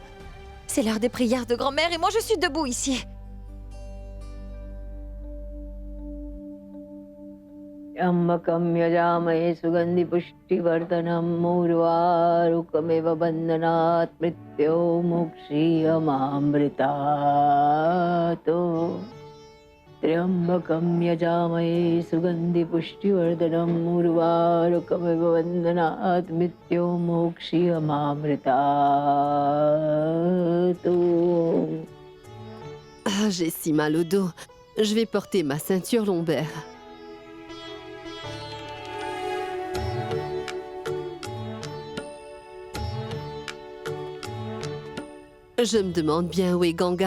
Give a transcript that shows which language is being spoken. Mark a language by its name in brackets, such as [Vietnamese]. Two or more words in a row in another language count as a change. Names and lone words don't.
[French] C'est l'heure des prières de grand-mère et moi je suis debout ici. [Sanskrit] त्र्यम्बकं यजामहे सुगन्धिपुष्टिवर्धनं मूर्वारुकमिव बन्धनात् मृत्योर्मुक्षीयमामृतात् त्र्यम्बकं यजामहे सुगन्धिपुष्टिवर्धनं मूर्वारुकमिव बन्धनात् मृत्योर्मुक्षीयमामृतात्. [French] Ah, j'ai si mal au dos. Je vais porter ma ceinture lombaire. Je me demande bien où est Ganga.